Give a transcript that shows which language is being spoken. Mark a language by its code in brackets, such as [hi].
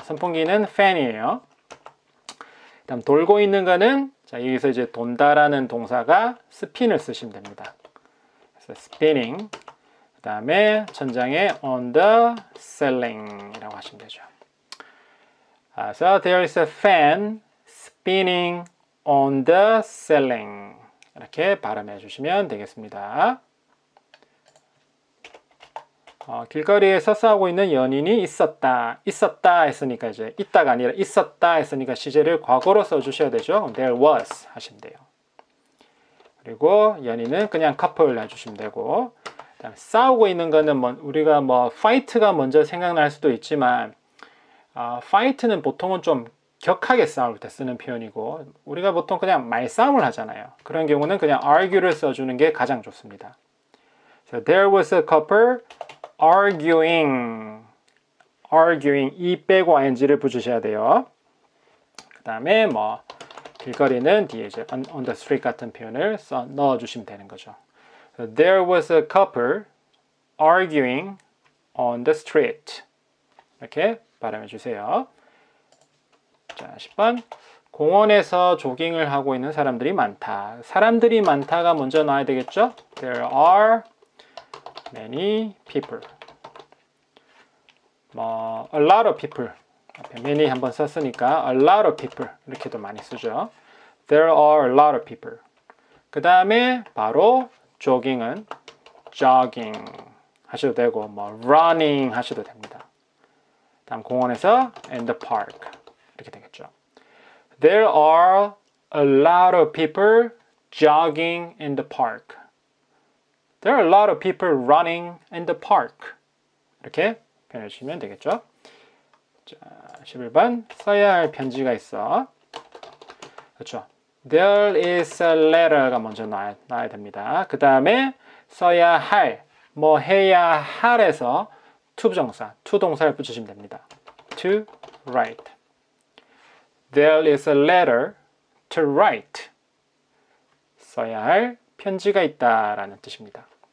[ko] 선풍기는 fan이에요. 다음 돌고 있는 거는 자, 여기서 이제 돈다라는 동사가 spin을 쓰시면 됩니다. 그래서 spinning. 그 다음에 천장에 [en] on the ceiling [ko] 이라고 하시면 되죠. [en] So there is a fan spinning on the ceiling. [ko] 이렇게 발음해 주시면 되겠습니다. 길거리에서 싸우고 있는 연인이 있었다. 있었다 했으니까 이제 있다가 아니라 있었다 했으니까 시제를 과거로 써주셔야 되죠. [en] There was [ko] 하시면 돼요. 그리고 연인은 그냥 couple 해주시면 되고, 그다음에 싸우고 있는 거는 뭐 우리가 뭐 fight가 먼저 생각날 수도 있지만, fight는 보통은 좀 격하게 싸울 때 쓰는 표현이고, 우리가 보통 그냥 말싸움을 하잖아요. 그런 경우는 그냥 argue를 써주는 게 가장 좋습니다. [en] So there was a couple arguing. [ko] 이 빼고 ing를 붙이셔야 돼요. 그 다음에 뭐 길거리는 뒤에 이제 [en] on the street [ko] 같은 표현을 넣어주시면 되는 거죠. [en] So there was a couple arguing on the street. [ko] 이렇게 발음해 주세요. 자, 10번. 공원에서 조깅을 하고 있는 사람들이 많다. 사람들이 많다가 먼저 나와야 되겠죠? [en] There are many people. 뭐 a lot of people. [ko] 앞에 [en] many [ko] 한번 썼으니까 [en] a lot of people [ko] 이렇게도 많이 쓰죠. [en] There are a lot of people. [ko] 그 다음에 바로 조깅은 jogging 하셔도 되고 뭐 running 하셔도 됩니다. 다음 공원에서 [en] in the park [ko] 이렇게 되겠죠. [en] There are a lot of people jogging in the park. There are a lot of people running in the park. [ko] 이렇게 표현해 주시면 되겠죠. 자, 11번 써야 할 편지가 있어. 그렇죠. [en] There is a letter가 [ko] 먼저 나와야 됩니다. 그 다음에 써야 할, 뭐 해야 할에서 to 부정사, to 동사를 붙이시면 됩니다. [en] To write. There is a letter to write. [ko] 써야 할 편지가 있다라는 뜻입니다.